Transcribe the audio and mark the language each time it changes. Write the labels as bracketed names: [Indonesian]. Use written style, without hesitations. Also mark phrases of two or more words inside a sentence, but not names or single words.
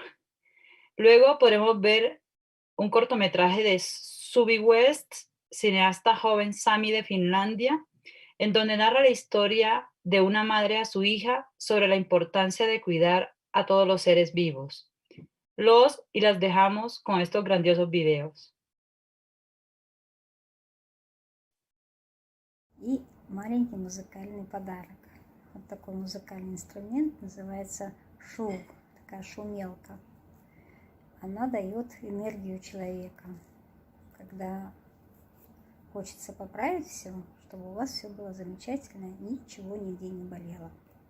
[Spanish] Luego podremos ver un cortometraje de Suvi West, cineasta joven Sami de Finlandia, en donde narra la historia de una madre a su hija sobre la importancia de cuidar a todos los seres vivos. Los y las dejamos con estos grandiosos videos. [Russian] И маленький музыкальный подарок. Вот такой музыкальный инструмент называется шум, такая шумелка. Она дает энергию человека, когда хочется поправить все, чтобы у вас все было замечательно, ничего нигде не болело.